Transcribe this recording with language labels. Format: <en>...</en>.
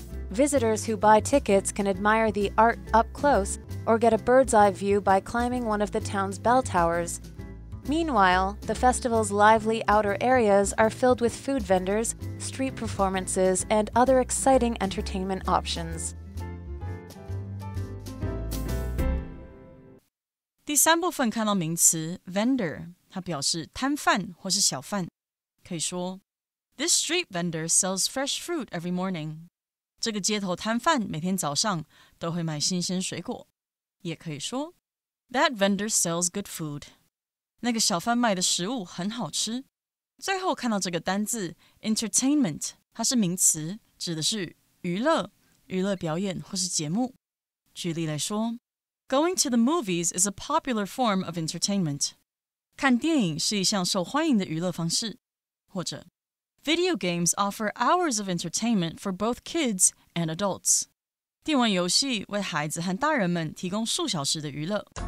<en>Visitors who buy tickets can admire the art up close or get a bird's-eye view by climbing one of the town's bell towers. Meanwhile, the festival's lively outer areas are filled with food vendors, street performances, and other exciting entertainment options.</en> <zh>第三部分看到名词 vendor， 它表示摊贩或是小贩，可以说</zh> <en>This street vendor sells fresh fruit every morning.</en> <zh>这个街头摊贩每天早上都会卖新鲜水果。也可以说</zh> <en>That vendor sells good food.</en> <zh>那个小贩卖的食物很好吃。最后看到这个单字 entertainment， 它是名词，指的是娱乐表演或是节目。举例来说</zh> <en>Going to the movies is a popular form of entertainment.</en> <zh>看电影是一项受欢迎的娱乐方式。或者</zh> <en>Video games offer hours of entertainment for both kids and adults.</en> <zh>电玩游戏为孩子和大人们提供数小时的娱乐。</zh>